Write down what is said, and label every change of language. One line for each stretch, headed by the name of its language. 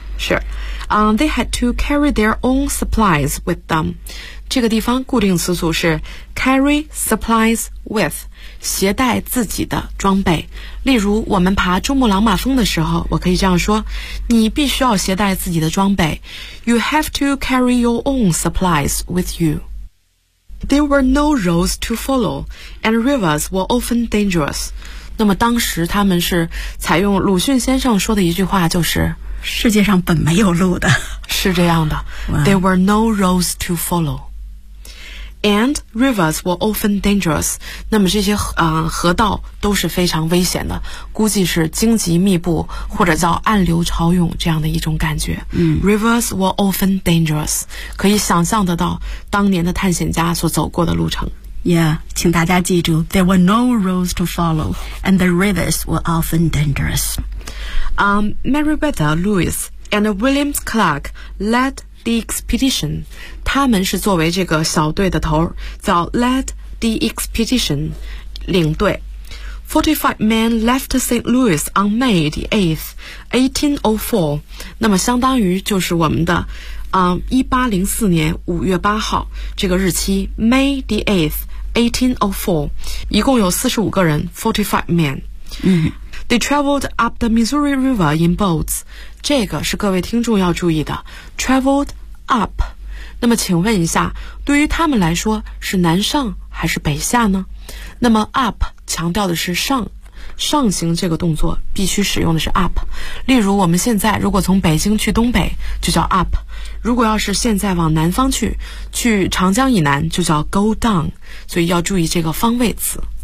Chinese: 是、
English: They had to carry their own supplies with them，
Chinese: 这个地方固定词组是 carry supplies with， 携带自己的装备，例如我们爬珠穆朗玛峰的时候，我可以这样说，你必须要携带自己的装备，
English: You have to carry your own supplies with youThere were no roads to follow, and rivers were often dangerous.
Chinese: 那么当时他们是采用鲁迅先生说的一句话，就是世界上本没有路的，是这样的。
English: There were no roads to follow, and rivers were often dangerous.
Chinese: 那么这些河道都是非常危险的，估计是荆棘密布或者叫暗流潮涌这样的一种感觉。嗯，
English: rivers were often dangerous，
Chinese: 可以想象得到当年的探险家所走过的路程。
English: Yeah，
Chinese: 请大家记住
English: ，there were no roads to follow， and the rivers were often dangerous. Meriwether Lewis and William Clark led the expedition.
Chinese: 他们是作为这个小队的头，叫 led the expedition， 领队。
English: 45 men left St. Louis on May the 8th, 1804.
Chinese: 那么相当于就是我们的1804年5月8号这个日期，
English: May the 8th, 1804.
Chinese: 一共有45个人， 45 men.、嗯、
English: They traveled up the Missouri River in boats.
Chinese: 这个是各位听众要注意的， traveled up. 那么请问一下，对于他们来说是南上还是北下呢？那么 up 强调的是上，上行这个动作必须使用的是 up， 例如我们现在如果从北京去东北就叫 up， 如果要是现在往南方去，去长江以南就叫 go down， 所以要注意这个方位词，